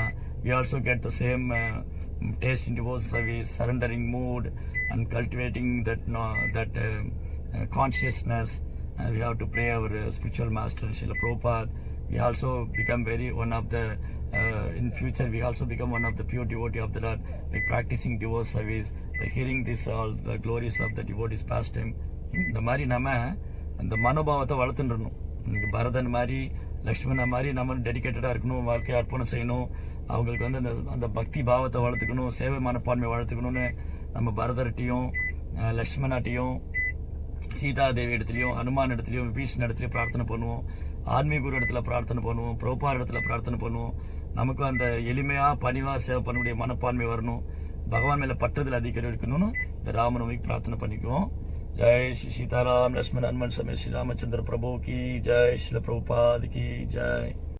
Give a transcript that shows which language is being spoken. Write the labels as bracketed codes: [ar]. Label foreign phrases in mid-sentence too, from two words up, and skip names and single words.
[en] We also get the same taste in devotion service, surrendering mood, and cultivating that consciousness. We have to pray our spiritual master Srila Prabhupada. We also become one of the in future we also become one of the pure devotee of the Lord by practicing devotion service, by hearing all the glories of the devotees pastime. [ta] இந்த மாதிரி நம்ம அந்த மனோபாவத்தை வளர்த்துடணும். இன்னைக்கு பரதன் மாதிரி லக்ஷ்மண மாதிரி நம்ம டெடிக்கேட்டடாக இருக்கணும், வாழ்க்கையை அர்ப்பணம் செய்யணும், அவங்களுக்கு வந்து அந்த பக்தி பாவத்தை வளர்த்துக்கணும், சேவை மனப்பான்மை வளர்த்துக்கணும்னு நம்ம பரதர்கிட்டையும் லக்ஷ்மணாட்டையும் சீதாதேவி இடத்துலையும் ஹனுமான் இடத்துலையும் விபீஷன் இடத்துலையும் பிரார்த்தனை பண்ணுவோம். ஆன்மீக குரு இடத்துல பிரார்த்தனை பண்ணுவோம், பிரபுபாத இடத்துல பிரார்த்தனை பண்ணுவோம். நமக்கு அந்த எளிமையாக பணிவாக சேவை பண்ணக்கூடிய மனப்பான்மை வரணும், பகவான் மேலே பற்றதில் அதிகம் இருக்கணும்னு இந்த ராமநவமிக்கு பிரார்த்தனை பண்ணிக்குவோம். [hi] जय श्री सीताराम लक्ष्मण हनुमान समेत श्री रामचंद्र प्रभु की जय, श्री प्रभुपाद की जय.